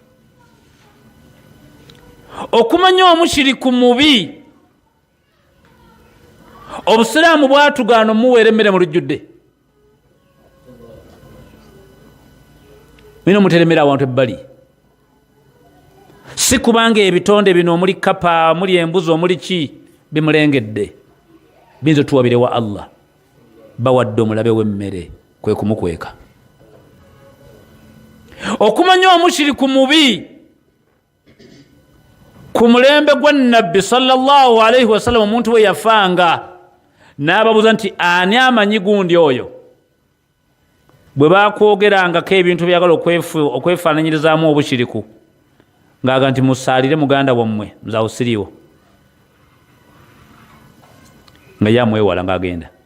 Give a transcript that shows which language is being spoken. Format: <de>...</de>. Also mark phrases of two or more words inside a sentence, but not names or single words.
<lg>Okumanya omushiriku mubi, obusiraamu bwatugaana omuweera emmere mu lujjudde, bino muteremera awantu ebbali, si kubanga ebitonde bino omuli kapa, omuli embuzi, omuli ki bimulengedde, binza tuwabirewa Allah bawadde omulabe w'emmere, kwe kumukweka. Okumanya omushiriku mubi ku mulembe gwa nabbi</lg> <ar>صلى الله عليه وسلم,</ar> <lg>omuntu we yafanga n'ababuuza nti ani amanyi gundi oyo, bwe bakwogerangako ebintu byagala okwefaananyirizaamu obushiriku, ng'aga nti musaalire muganda wammwe nzaawo siriiwo, nga yamwewala ng'agenda.</lg>